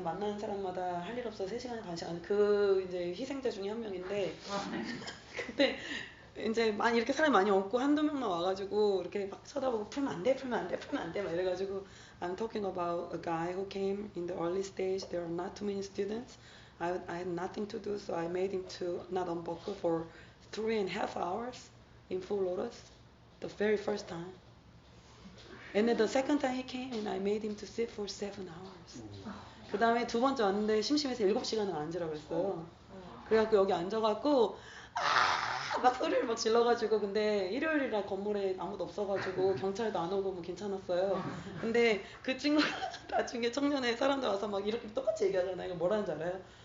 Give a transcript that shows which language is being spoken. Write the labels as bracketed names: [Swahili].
[Korean] 만나는 사람마다 할 일 없어서 3시간에 반씩 하는 그 이제 희생자 중에 한 명인데, 그때 이제 많이 이렇게 사람이 많이 없고 한두 명만 와가지고 이렇게 막 쳐다보고 풀면 안 돼, 풀면 안 돼, 풀면 안 돼, 막 이래가지고 [English] I'm talking about a guy who came in the early stage. There are not too many students. I had nothing to do, so I made him to not unbuckle for 3.5 hours in full lotus, the very first time. And then the second time he came, and I made him to sit for 7 hours. [Korean] 그 다음에 두 번째 왔는데 심심해서 7시간을 앉으라고 했어요. 그래갖고 여기 앉아갖고 막 소리를 막 질러가지고, 근데 일요일이라 건물에 아무도 없어가지고 경찰도 안 오고 뭐 괜찮았어요. 근데 그 친구가 나중에 청년회 사람들 와서 막 이렇게 똑같이 얘기하잖아요. 이거 뭐라는지 알아요?